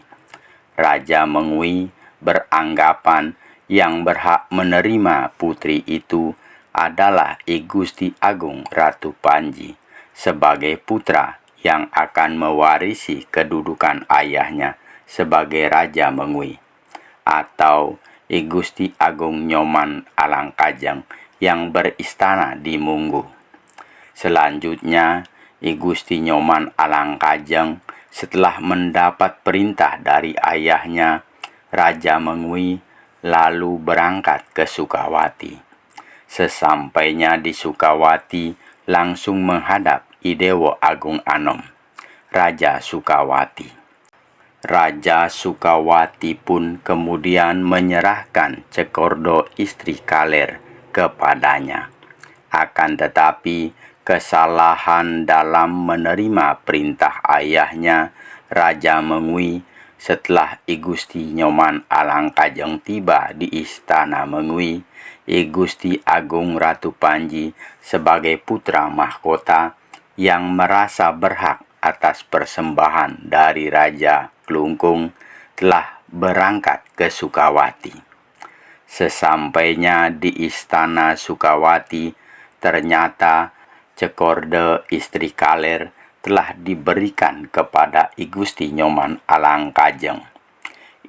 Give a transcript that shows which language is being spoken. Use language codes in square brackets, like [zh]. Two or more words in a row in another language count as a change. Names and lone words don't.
[id] Raja Mengwi beranggapan yang berhak menerima putri itu adalah I Gusti Agung Ratu Panji sebagai putra yang akan mewarisi kedudukan ayahnya sebagai Raja Mengwi, atau I Gusti Agung Nyoman Alangkajeng yang beristana di Munggu. Selanjutnya, I Gusti Nyoman Alangkajeng setelah mendapat perintah dari ayahnya, Raja Mengwi lalu berangkat ke Sukawati. Sesampainya di Sukawati, langsung menghadap Idewo Agung Anom, Raja Sukawati. Raja Sukawati pun kemudian menyerahkan Cekordo Istri Kaler kepadanya. Akan tetapi, kesalahan dalam menerima perintah ayahnya, Raja Mengwi, setelah I Gusti Nyoman Alangkajeng tiba di Istana Mengwi, I Gusti Agung Ratu Panji sebagai putra mahkota yang merasa berhak atas persembahan dari Raja Kelungkung telah berangkat ke Sukawati. Sesampainya di Istana Sukawati, ternyata Cekordo Istri Kaler telah diberikan kepada I Gusti Nyoman Alangkajeng.